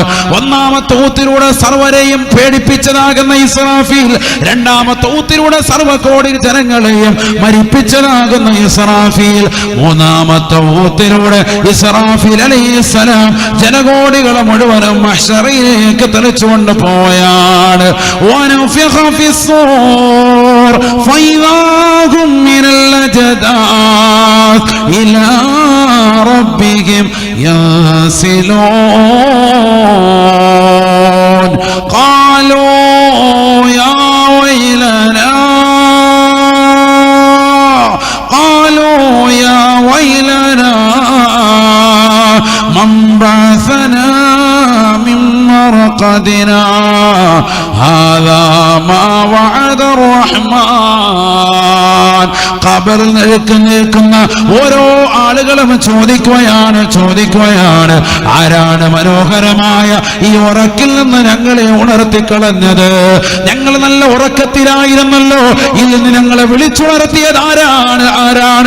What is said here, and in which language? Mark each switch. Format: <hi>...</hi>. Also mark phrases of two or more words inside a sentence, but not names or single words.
<ml>ഒന്നാമത്തെ ഊത്തിലൂടെ സർവരെയും പേടിപ്പിച്ചതാകുന്ന ഇസ്രാഫീൽ, രണ്ടാമത്തെ ഊത്തിലൂടെ സർവ്വകോടി ജനങ്ങളെയും മരിപ്പിച്ചതാകുന്ന ഇസ്രാഫീൽ, മൂന്നാമത്തെ ഊത്തിലൂടെ ഇസ്രാഫീൽ അലൈഹിസ്സലാം ജനകോടികളെ മുഴുവനും മഹ്ശറയിലേക്ക് തെളിച്ചുകൊണ്ട് പോയാണ്.</ml> <ar>ونفخ في الصور فإذا هم من الأجداث إلى ربهم ينسلون. قالوا يا ويلنا من بعثنا من مرقدنا هذا ما وعد الرحمن.</ar> <ml>ഖബറിൽ നിൽക്കുന്ന ഓരോ ആളുകളും ചോദിക്കുകയാണ് ആരാണ് മനോഹരമായ ഈ ഉറക്കിൽ നിന്ന് ഞങ്ങളെ ഉണർത്തിക്കളഞ്ഞത്? ഞങ്ങൾ നല്ല ഉറക്കത്തിലായിരുന്നല്ലോ, ഇതിൽ നിന്ന് ഞങ്ങളെ വിളിച്ചുണർത്തിയത് ആരാണ്?</ml>